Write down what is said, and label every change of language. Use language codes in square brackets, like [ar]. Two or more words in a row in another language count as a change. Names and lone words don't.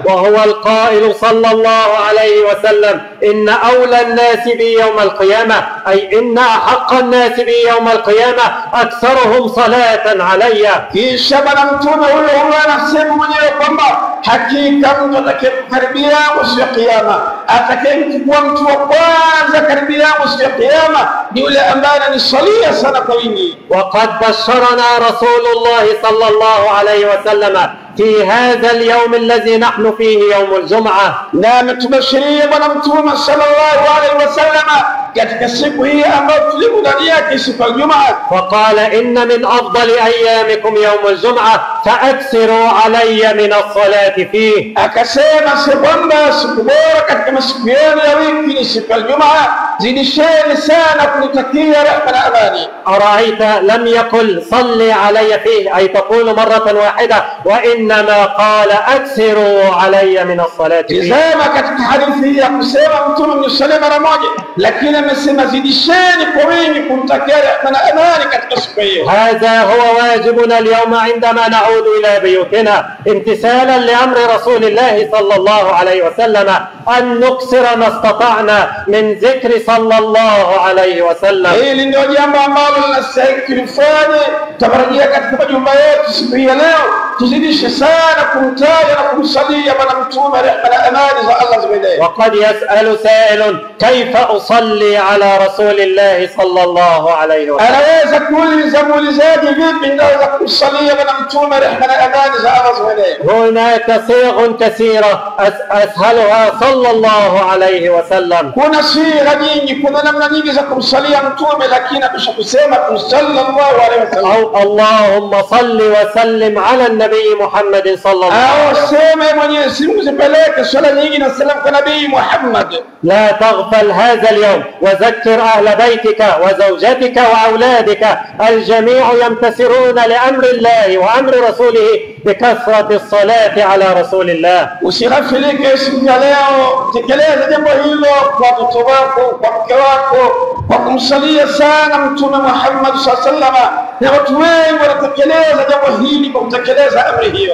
[ar] وهو القائل صلى الله عليه وسلم إن أولى الناس بي يوم القيامة أي إن أحق الناس بي يوم القيامة أكثرهم صلاة علي. [sw] kisha bwana mtume huyo anasema mwenyewe kwamba hakika mtu atakayekaribia siku ya kiyama, atakayekuwa mtu wa kwanza karibia siku ya kiyama ni yule ambaye ananisalia sana kwa wingi. [ar] وقد بشرنا رسول الله صلى الله عليه وسلم في هذا اليوم الذي نحن فيه يوم الجمعة. [sw] na ametubashiria bwana mtume [ar] صلى الله عليه وسلم [sw] katika siku hii ambayo tulipo ndani yake, siku ya Ijumaa. [ar] وقال إن من أفضل أيامكم يوم الجمعة فأكثروا علي من الصلاة فيه. [sw] akasema si kwamba siku bora katika masiku yenu ya wiki ni siku ya Ijumaa, zidisheni sana kunitakia rehema na amani. [ar] أرأيت لم يقل صلي علي فيه أي تقول مرة واحدة وإنما قال أكثروا علي من الصلاة فيه. [sw] tizama katika hadithi hii ya kusema mtume mnisalie mara moja, lakini amesema zidisheni kwa wingi kumtakia rehema na amani katika siku hiyo. [ar] هذا هو واجبنا اليوم عندما نعود إلى بيوتنا امتثالا لأمر رسول الله صلى الله عليه وسلم أن نكثر ما استطعنا من ذكر صلى الله عليه وسلم. [sw] hili ndio jambo ambalo linastahili tulifanye. Tutarajia katika majumba yetu siku hii ya leo tuzidishe sana kumtaja na kumsalia bwana mtume, rehema na amani za Allah zimeendee. [ar] وقد يسأل سائل كيف أصلي على رسول الله صلى الله عليه وسلم. [sw] anaweza kuuliza muulizaji, vipi ndaweza kumsalia bwana mtume, rehema na amani za Allah zimeendee. [ar] هناك صيغ كثيرة أسهلها صلى الله عليه وسلم. [sw] kuna sigha nyingi, kuna namna nyingi za kumsalia mtume, lakini ameshakusema [ar] صلى الله عليه وسلم. أو اللهم صل وسلم على النبي النبي محمد صلى الله عليه وسلم. [sw] Mwenyezi Mungu zipeleke swala nyingi na salamu kwa Nabii Muhammad. [ar] لا تغفل هذا اليوم وذكر أهل بيتك وزوجتك وأولادك، الجميع يمتثلون لأمر الله وأمر رسوله بكثرة الصلاة على رسول الله. [sw] Usighafilike siku ya leo, tekeleza jambo hilo kwa mtoto wako, kwa mke wako, kwa kumsalia sana Mtume Muhammad [ar] صلى الله عليه وسلم, [sw] na watu wengi wanatekeleza jambo hili kwa kutekeleza amri hiyo.